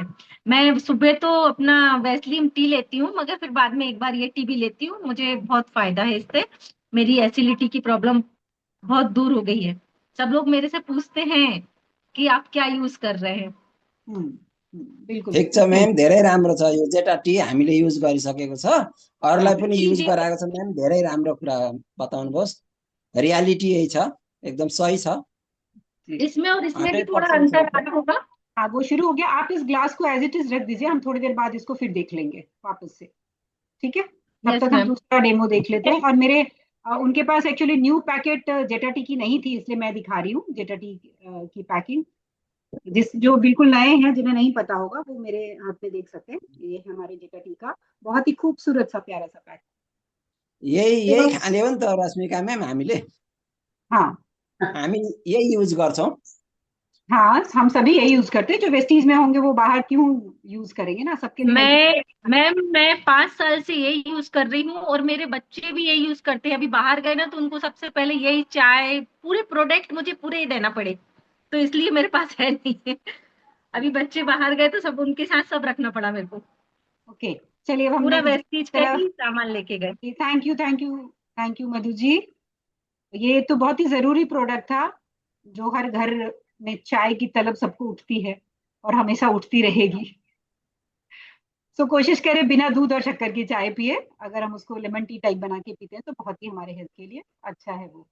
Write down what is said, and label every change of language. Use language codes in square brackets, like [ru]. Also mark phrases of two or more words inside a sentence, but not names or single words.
[hi] मैं सुबह तो अपना वैसलीन टी लेती हूँ, मगर फिर बाद में एक बार ये टी भी लेती हूँ, मुझे बहुत फायदा है इससे। मेरी एसिडिटी की प्रॉब्लम बहुत दूर हो गई है। सब लोग मेरे से पूछते हैं कि आप क्या यूज कर रहे हैं। बिल्कुल [ne] ठिक छ एकदम। म्याम, धेरै राम्रो छ यो जेटा टी, हामीले युज गरिसकेको छ। अरूलाई पनि युज [hi] लीजिए। [ne] गराएको छ म्याम, धेरै राम्रो कुरा बताउनुभयोस्। रियालिटी यही छ, एकदम सही छ। [hi] इसमें और इसमें भी थोड़ा 100% अंतर [ne] सही छ। [hi] आना होगा। हाँ वो शुरू हो गया। आप इस ग्लास को [en] as it is [hi] रख दीजिए, हम थोड़ी देर बाद इसको फिर देख लेंगे वापस से। ठीक है, तब [en] यस [hi] तक हम [en] मैम। [hi] दूसरा डेमो देख लेते हैं। और मेरे उनके पास [en] actually new packet [hi] जेटा टी की नहीं थी, इसलिए मैं दिखा रही हूँ जेटा टी की पैकिंग। जिस जो बिल्कुल नए हैं, जिन्हें नहीं पता होगा, वो मेरे हाथ में देख सकते हैं। ये है हमारे जेटा टी का बहुत ही खूबसूरत सा प्यारा सा पैक। यही तो [ne] खाने हो नि त रश्मिका म्याम हामीले। [hi] हाँ [ne] हामी यही युज गर्छौँ। [hi] हाँ, हम सभी यही यूज करते हैं। जो वेस्टीज में होंगे वो बाहर क्यों यूज करेंगे ना, सबके लिए हेल्दी। मैं 5 साल से यही यूज कर रही हूँ, और मेरे बच्चे भी यही यूज करते हैं। अभी बाहर गए ना तो उनको सबसे पहले यही चाय, पूरे प्रोडक्ट मुझे पूरे ही देना पड़े, तो इसलिए मेरे पास है नहीं है। अभी बच्चे बाहर गए तो सब उनके साथ सब रखना पड़ा मेरे को। ओके, चलिए अब हम पूरा नेक्स्ट वेस्टीज का तरफ। ही सामान लेके गए। [en] thank you thank you thank you [hi] मधु जी। ये तो बहुत ही जरूरी प्रोडक्ट था। जो हर घर में चाय की तलब सबको उठती है, और हमेशा उठती रहेगी। सो कोशिश करें बिना दूध और शक्कर की चाय पिए। अगर हम उसको [en] lemon tea [hi] टाइप बना के पीते हैं तो बहुत ही हमारे हेल्थ के लिए अच्छा है वो।